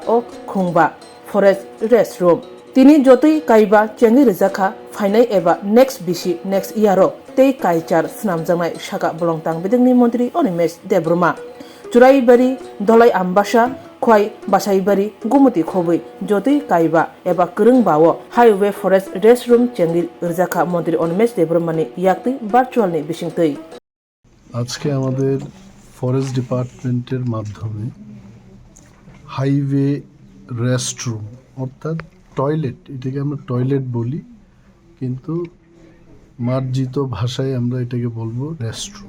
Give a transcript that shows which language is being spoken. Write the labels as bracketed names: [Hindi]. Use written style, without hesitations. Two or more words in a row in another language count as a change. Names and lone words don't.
[Kok Borok] o khungba Forest Restroom tini jotoi kaiba chengi rijaka fainai eba next bisi [English] next year [Kok Borok] tei kaichar snamjangai Shaka bolong tangbedeni Montri Onimes Debroma Churaibari Dolai Ambasha Khwai Basaibari Gumuti Khobai jotoi kaiba eba krungbawo Highway Forest Restroom chengi rijaka Montri Onimes Debroma ni yakti virtual ni bisingtei [Bangla] আজকে আমাদের [English] forest department [Bangla] মাধ্যমে [English] highway restroom [Bangla] অর্থাৎ টয়লেট, এটাকে আমরা টয়লেট বলি কিন্তু মার্জিত ভাষায় আমরা এটাকে বলবো রেস্টরুম।